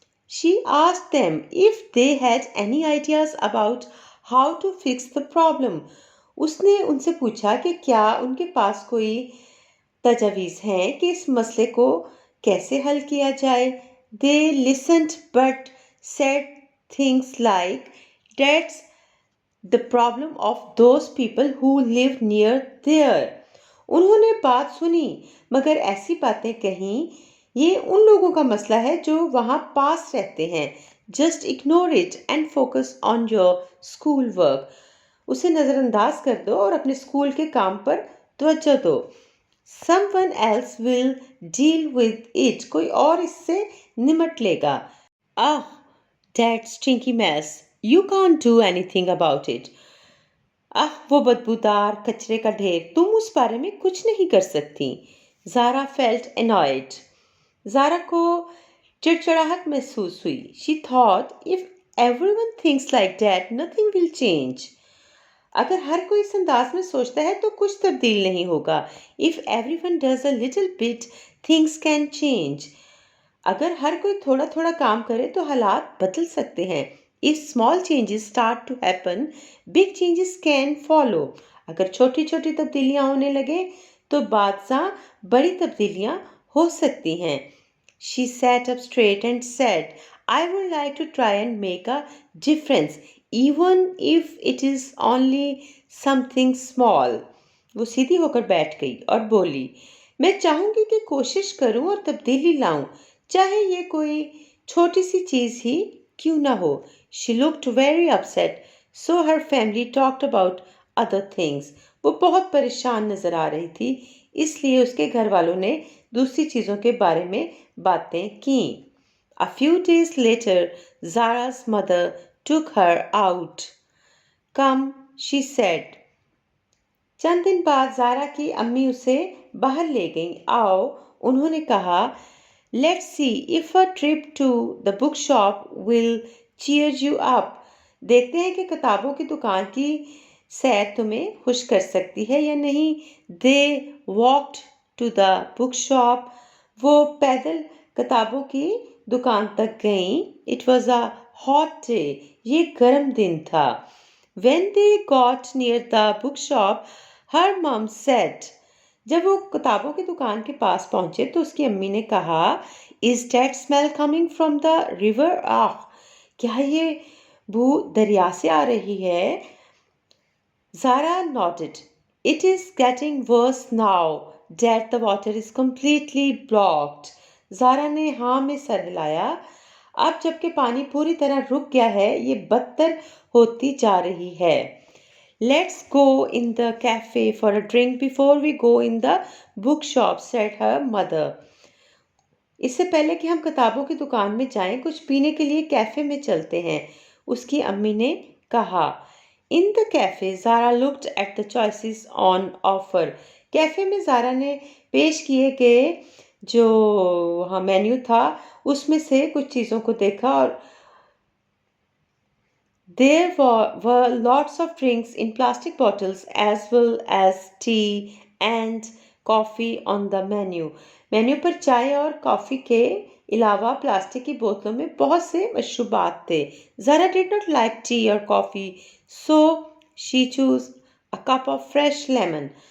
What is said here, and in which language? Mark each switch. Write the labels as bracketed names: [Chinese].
[English] She asked them if they had any ideas about how to fix the problem. [Urdu] اس نے ان سے پوچھا کہ کیا ان کے پاس کوئی تجاویز ہیں کہ اس مسئلے کو کیسے حل کیا جائے. [English] They listened but said things like, that's the problem of those people who live near there. [Urdu] انہوں نے بات سنی مگر ایسی باتیں کہیں یہ ان لوگوں کا مسئلہ ہے جو وہاں پاس رہتے ہیں. [English] Just ignore it and focus on your school work. [Urdu] اسے نظر انداز کر دو اور اپنے اسکول کے کام پر توجہ دو. [English] Someone else will deal with it. [Urdu] کوئی اور اس سے نمٹ لے گا. [English] Ah, that stinky mess. You can't do anything about it. [Urdu] وہ بدبودار کچرے کا ڈھیر تم اس بارے میں کچھ نہیں کر سکتی. [English] Zara felt annoyed. [Urdu] زارا کو چڑچڑاہٹ محسوس ہوئی. [English] She thought if everyone thinks like that, nothing will change. [Urdu] اگر ہر کوئی اس انداز میں سوچتا ہے تو کچھ تبدیل نہیں ہوگا. [English] If everyone does a little bit, things can change. [Urdu] اگر ہر کوئی تھوڑا تھوڑا کام کرے تو حالات بدل سکتے ہیں. [English] If small changes start to happen, big changes can follow. [Urdu] اگر چھوٹی چھوٹی تبدیلیاں ہونے لگے تو بعضاں بڑی تبدیلیاں ہو سکتی ہیں. [English] She sat up straight and said, I would like to try and make a difference, even if it is only something small. [Urdu] وہ سیدھی ہو کر بیٹھ گئی اور بولی, میں چاہوں گی کہ کوشش کروں اور تبدیلی لاؤں, چاہے یہ کوئی چھوٹی سی چیز ہی کیوں نہ ہو. [English] She looked very upset, so her family talked about other things. [Urdu] وہ بہت پریشان نظر آ رہی تھی, اس لیے اس کے گھر والوں نے دوسری چیزوں کے بارے میں باتیں کیں. [English] A few days later, Zara's mother took her out. Come, she said. [Urdu] چند دن بعد زارا کی امی اسے باہر لے گئیں. آؤ, انہوں نے کہا. [English] Let's see if a trip to the bookshop will cheer you up. [Urdu] دیکھتے ہیں کہ کتابوں کی دکان کی سیر تمہیں خوش کر سکتی ہے یا نہیں. [English] They walked to the bookshop. [Urdu] وہ پیدل کتابوں کی دکان تک گئیں. [English] It was a hot day. [Urdu] یہ گرم دن تھا. [English] When they got near the bookshop, her mom said. [Urdu] جب وہ کتابوں کی دکان کے پاس پہنچے تو اس کی امی نے کہا, [English] Is that smell coming from the river? [Urdu] کیا یہ بو دریا سے آ رہی ہے؟ [English] Zara nodded. It is getting worse now that the water is completely blocked. [Urdu] زارا نے ہاں میں سر ہلایا. اب جب کہ پانی پوری طرح رک گیا ہے یہ بدتر ہوتی جا رہی ہے. [English] Let's go in the cafe for a drink before we go in the bookshop, said her mother. [Urdu] اس سے پہلے کہ ہم کتابوں کی دکان میں جائیں کچھ پینے کے لیے کیفے میں چلتے ہیں, اس کی امی نے کہا. [English] In the cafe, Zara looked at the choices on offer. [Urdu] Cafe میں زارا نے پیش کیے گئے جو مینیو تھا اس میں سے کچھ چیزوں کو دیکھا اور [English] there were lots of drinks in plastic bottles as well as tea and coffee on the menu. [Urdu] Menu پر چائے اور کافی کے علاوہ پلاسٹک کی بوتلوں میں بہت سے مشروبات تھے. [English] Zara did not like tea or coffee, so she chose a cup of fresh lemon.